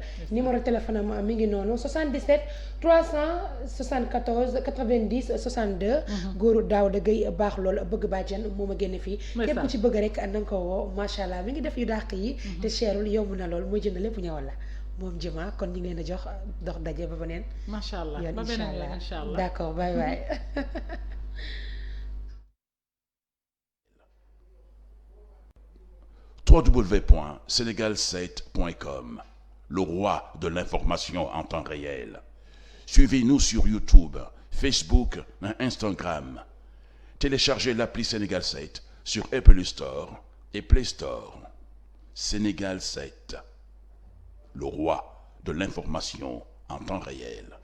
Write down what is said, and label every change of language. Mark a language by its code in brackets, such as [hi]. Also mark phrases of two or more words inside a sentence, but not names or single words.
[fr] numéro téléphone [wo] am mi ngi noonu 77 374 90 62. góoru Daouda Gueye baax loolu bëgg bàjjen moo ma génne fii. képp ku ci bëgg rek na nga ko woo [ar] ما شاء الله [wo] mi ngi def yu dàq yi. te cherul yomb na lool mooy jënd lépp ñëwal la moom Jima kon ñu ngi leen a jox dox daje ba beneen. [ar] ما شاء الله [wo] ba beneen yoon [ar] إن شاء الله [fr] d'accord bye bye. www.senegal7.com, le roi de l'information en temps réel. Suivez-nous sur YouTube, Facebook et Instagram. Téléchargez l'appli Sénégal 7 sur Apple Store et Play Store. Sénégal 7, le roi de l'information en temps réel.